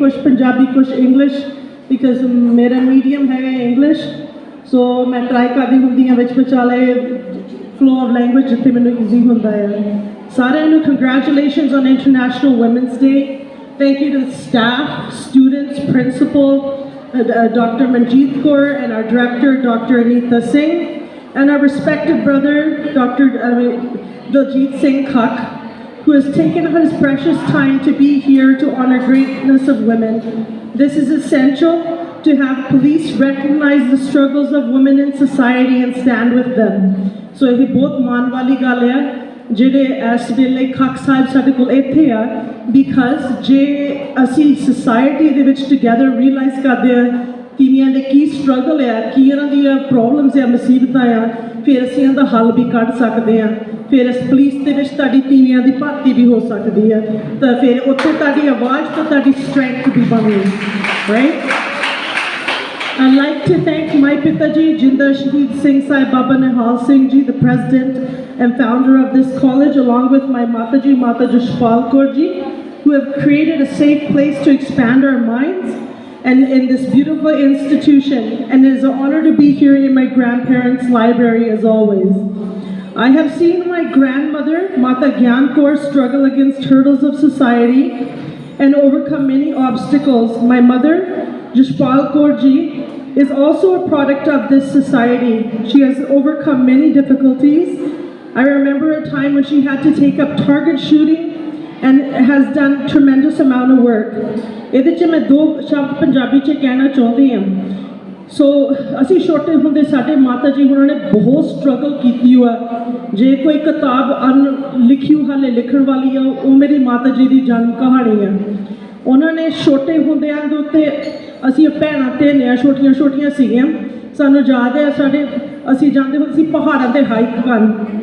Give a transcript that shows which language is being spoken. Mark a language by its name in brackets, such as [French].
[English] Kush Punjabi, Kush English, because मेरा medium है English. [Punjabi] So, मैं try करती हूँ विच विचाले [English] flow of language [Punjabi] जितने मैंने easy होता है। सारे नू [English] congratulations on International Women's Day. Thank you to the staff, students, principal, Dr. Manjeet Kaur, and our director, Dr. Anita Singh, and our respected brother, Dr. Daljit Singh Kak, who has taken his precious time to be here to honor greatness of women. This is essential to have police recognize the struggles of women in society and stand with them. So [Punjabi] ये बहुत मान वाली गल है। ਜਿਹੜੇ ਇਸ ਵੇਲੇ ਖਾਕ ਸਾਹਿਬ ਸਾਡੇ ਕੋਲ ਇੱਥੇ ਆ ਬਿਕਾਜ਼ ਜੇ ਅਸੀਂ ਸੋਸਾਇਟੀ ਦੇ ਵਿੱਚ ਟੁਗੇਦਰ ਰੀਅਲਾਈਜ਼ ਕਰਦੇ ਆ ਤੀਵੀਆਂ ਦੇ ਕੀ ਸਟਰਗਲ ਆ ਕੀ ਇਹਨਾਂ ਦੀਆਂ ਪ੍ਰੋਬਲਮਸ ਆ ਮੁਸੀਬਤਾਂ ਆ ਫਿਰ ਅਸੀਂ ਇਹਦਾ ਹੱਲ ਵੀ ਕੱਢ ਸਕਦੇ ਆ ਫਿਰ ਇਸ ਪੁਲਿਸ ਦੇ ਵਿੱਚ ਤੁਹਾਡੀ ਤੀਵੀਆਂ ਦੀ ਭਰਤੀ ਵੀ ਹੋ ਸਕਦੀ ਆ ਤਾਂ ਫਿਰ ਉੱਥੇ ਤੁਹਾਡੀ ਆਵਾਜ਼ ਤੇ ਤੁਹਾਡੀ ਸਟਰੈਂਥ ਵੀ ਬਣੇਗੀ right [English] I'd like to thank my Pitaji, Jinder Shahid Singh Sai Baba Nihal Singh Ji, the president and founder of this college, along with my Mataji, Mata Jashpal Kaur Ji, who have created a safe place to expand our minds and in this beautiful institution. And it is an honor to be here in my grandparents' library as always. I have seen my grandmother, Mata Gyan Kaur, struggle against hurdles of society and overcome many obstacles. My mother, Jashpal Kaur Ji, is also a product of this society. She has overcome many difficulties. I remember a time when she had to take up target shooting and has done tremendous amount of work. [Punjabi] ਇਹਦੇ 'ਚ ਮੈਂ ਦੋ ਸ਼ਬਦ ਪੰਜਾਬੀ 'ਚ ਕਹਿਣਾ ਚਾਹੁੰਦੀ ਹਾਂ ਸੋ ਅਸੀਂ ਛੋਟੇ ਹੁੰਦੇ ਸਾਡੇ ਮਾਤਾ ਜੀ ਉਹਨਾਂ ਨੇ ਬਹੁਤ ਸਟਰਗਲ ਕੀਤੀ ਹੋਇਆ ਜੇ ਕੋਈ ਕਿਤਾਬ ਲਿਖੀ ਹਾਲੇ ਲਿਖਣ ਵਾਲੀ ਆ ਉਹ ਮੇਰੀ ਮਾਤਾ ਜੀ ਦੀ ਜਨਮ ਕਹਾਣੀ ਆ ਉਹਨਾਂ ਨੇ ਛੋਟੇ ਹੁੰਦਿਆਂ ਦੇ ਉੱਤੇ ਅਸੀਂ ਭੈਣਾਂ ਧੀਆਂ ਛੋਟੀਆਂ ਛੋਟੀਆਂ ਸੀਗੀਆਂ ਸਾਨੂੰ ਯਾਦ ਹੈ ਸਾਡੇ ਅਸੀਂ ਜਾਂਦੇ ਹੁੰਦੇ ਸੀ ਪਹਾੜਾਂ 'ਤੇ ਹਾਈਕ ਕਰਨ